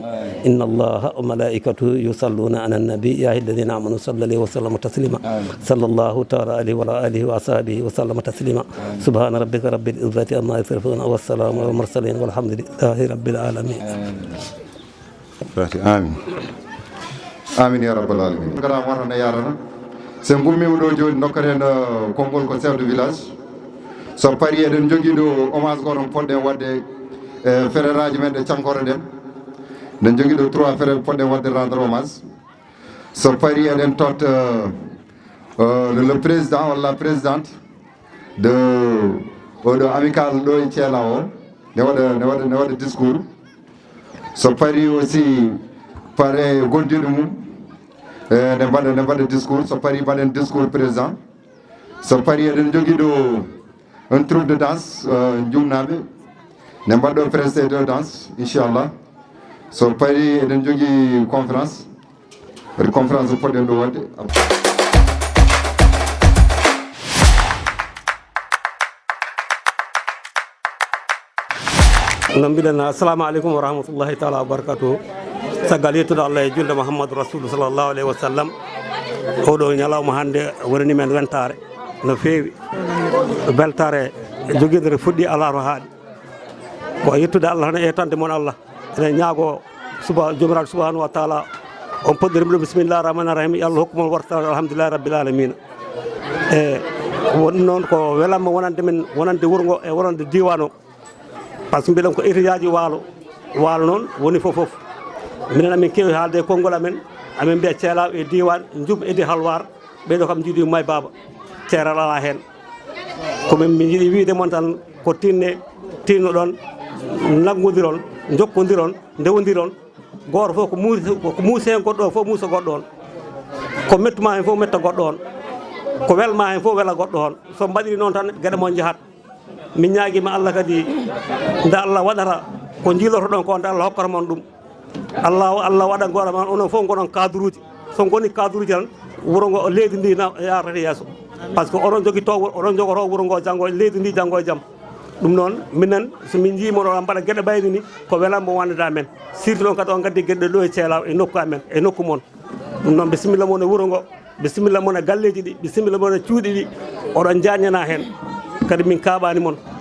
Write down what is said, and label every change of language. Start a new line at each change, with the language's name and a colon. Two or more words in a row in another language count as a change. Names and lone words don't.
Arabic: إن الله وملائكته يصلون على النبي يا أيها الذين آمنوا صلوا عليه وسلموا تسليما. صلى الله تعالى عليه وعلى آله وأصحابه وسلم تسليما. سبحان ربك رب العزة عما يصفون والسلام على المرسلين والحمد لله رب العالمين. آمين آمين يا رب العالمين.
Fula: Gara warana yarana se gummima ɗo joni dokkaren konngol ko
French: chef de village.
Fula: So pari eɗen jogui ɗo hommage goto poɗɗen wadde frère aji men ɗe cankore ɗen eɗen jogui ɗo 3 frère poɗɗen wadde
French: rendre hommage.
Fula: So pari eɗen totta
French: le président
Fula: walla
French: présidente de
Fula: oɗo amical ɗo e Thiela o ne waɗa discours. So pari aussi pare gondiɗo mum ne mbaɗa discours. So pari mbaɗen
French: discours président.
Fula: So pari eɗen jogui ɗo
French: un troupe de danse
Fula: jumnaɓe ne mbaɗɗo
French: presté de danse
Fula: inchallah. So pari eɗen jogui conférence poɗɗen ɗo wadde. no mbiɗen
Arabic: السلام عليكم ورحمة الله تعالى وبركاته.
Fula: caggal yettude Allah e julde Mouhammadou
Arabic: رسول صلى الله عليه وسلم.
Fula: oɗo ñalawma hannde wonani men wentare no feewi, beltare joguidere fuɗɗi ala to haaɗi ko yettude Allah tan e tande moon Allah. enen ñaago jomiraɗo
Arabic: سبحانه وتعالى
Fula: on poɗɗorima ɗo
Arabic: بسم الله الرحمن الرحيم,
Fula: yo Allah hokkumon wartade
Arabic: الحمد لله رب العالمين.
Fula: e woni noon ko welanma wonande men wonande wuuro ngo e wonande diwan o,
French: par ce que
Fula: mbiɗen ko étudiaji waalo noon woni fof. minen amin kewi haalde konngol amen mbiya ceelaw e diwan jum edi halwar ɓeɗo kam jiiɗi may baba ceeral ala hen. komin mi yiiɗi wiide moon tan ko tinno ɗon naggodirol jokkodiron ndewodiron goto fof ko muusi hen goɗɗo o fof muusa goɗɗo on, ko mettuma hen fof metta goɗɗo on, ko welma hen fof wela goɗɗo on. so mbaɗiri noon tan gueɗe mon jahat. min ñaaguima Allah kadi nde Allah waɗata ko jiiloto ɗon ko nde Allah hokkata mon ɗum. Allah waɗa goɗa ma onon fof goɗon cadre uji. so goni cadre uji tan wuuro ngo leydi ndi yarata yesso,
French: par ce que
Fula: oɗon jogui to oɗon jogoto wuuro ngo janggo leydi ndi janggo e jaam. ɗum noon minen somin jiimoɗo oɗon mbaɗa gueɗe ɓayde ni ko welanmo wondeda men, surtout noon kadi on gaddi gueɗe ɗo e Thielaw e nokku amen e nokku moon. ɗum noon bisimilla moon e wuuro ngo, bisimilla moon e galleji ɗi, bisimilla moon e cuuɗi ɗi, oɗon jañana hen kadi min kaɓani moon.